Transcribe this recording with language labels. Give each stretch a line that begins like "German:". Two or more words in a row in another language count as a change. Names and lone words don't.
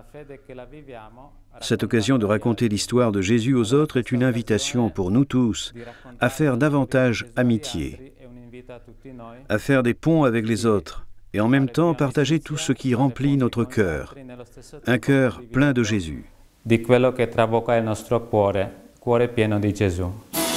French: Cette occasion de raconter l'histoire de Jésus aux autres est une invitation pour nous tous à faire davantage amitié, à faire des ponts avec les autres et en même temps partager tout ce qui remplit notre cœur, un cœur plein de Jésus.
Italian: Di quello che traboca il nostro cuore, cuore pieno di Gesù.